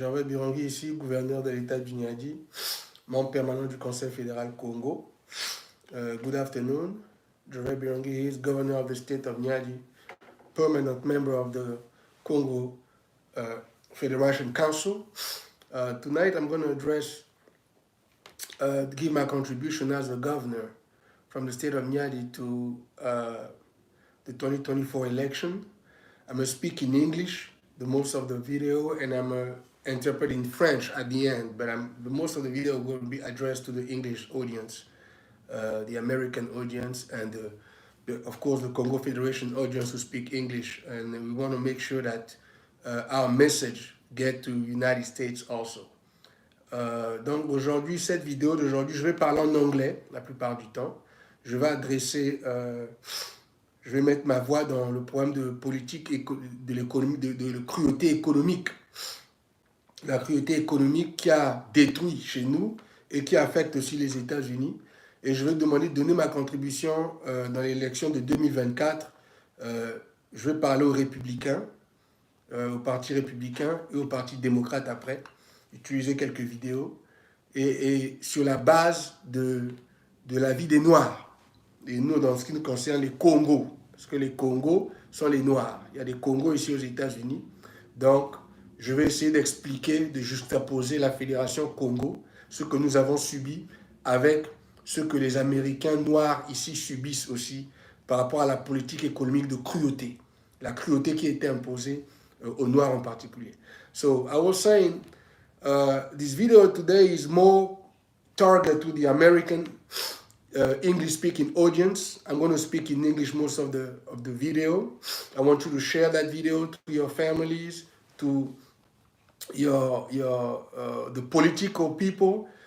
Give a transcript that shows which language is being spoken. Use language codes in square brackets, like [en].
[fr] Gervais Birangui ici, gouverneur de l'État du Niadi, membre permanent du Conseil fédéral Congo. [en] Good afternoon. Gervais Birangui is governor of the State of Niadi, permanent member of the Kongo Federation Council. Tonight I'm going to address, give my contribution as a governor from the State of Niadi to the 2024 election. I'm going to speak in English, the most of the video, and I'm going to interpret in French at the end, but the most of the video will be addressed to the English audience, the American audience, and of course the Kongo Federation audience who speak English. And we want to make sure that our message get to United States also. [fr] Donc aujourd'hui, cette vidéo d'aujourd'hui, je vais parler en anglais la plupart du temps. Je vais adresser, je vais mettre ma voix dans le problème de politique de l'économie, de la cruauté économique. La cruauté économique qui a détruit chez nous et qui affecte aussi les États-Unis. Et je vais demander de donner ma contribution dans l'élection de 2024. Je vais parler aux républicains, au parti républicain et au parti démocrate après. Utiliser quelques vidéos. Et sur la base de la vie des Noirs. Et nous, dans ce qui nous concerne les Congos. Parce que les Congos sont les Noirs. Il y a des Congos ici aux États-Unis. Donc, je vais essayer d'expliquer, de juxtaposer la Fédération Congo, ce que nous avons subi avec ce que les Américains noirs ici subissent aussi par rapport à la politique économique de cruauté. La cruauté qui a été imposée aux Noirs en particulier. [en] So, I was saying, this video today is more targeted to the American English-speaking audience. I'm going to speak in English most of the video. I want you to share that video to your families, to the political people.